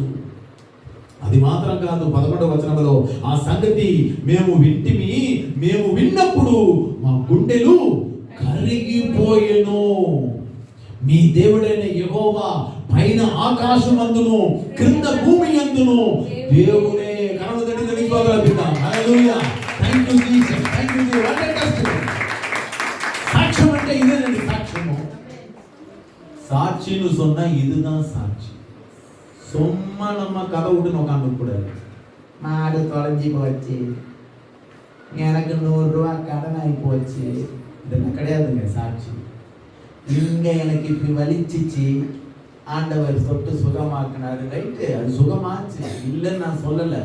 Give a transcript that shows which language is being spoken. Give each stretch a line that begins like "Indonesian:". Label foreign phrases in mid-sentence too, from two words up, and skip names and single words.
Telugu: అది మాత్రం కాదు, 11వ వచనంలో ఆ సంగతి మేము వింటిమి, మేము విన్నప్పుడు మా గుండెలు కరిగిపోయెను. మీ దేవుడైన యెహోవా పైన ఆకాశమందును క్రింద భూమి యందును దేవుడే. కనులు తట్టి తెలియగలుగుతాం. హల్లెలూయా,
English: Thank you Jesus, thank you Jesus. What a testimony!
Telugu: సాక్ష్యం అంటే ఇదేనండి సాక్ష్యము. సాక్షిను
Tamil: சொன்னா இதுதான் சாட்சி. சும்மா நம்ம கதை விட்டு நோக்காம கூடாது. மாடு தொலைஞ்சி போச்சு, எனக்கு 100 ரூபாய் கடன் ஆகி போச்சு, இதெல்லாம் கிடையாதுங்க சாட்சி. இங்க எனக்கு இப்படி வலிச்சிச்சு, ஆண்டவர் தொட்டு சுகமாக்குனாரு, ரைட்டு, அது சுகமாச்சு, இல்லைன்னு நான் சொல்லலை.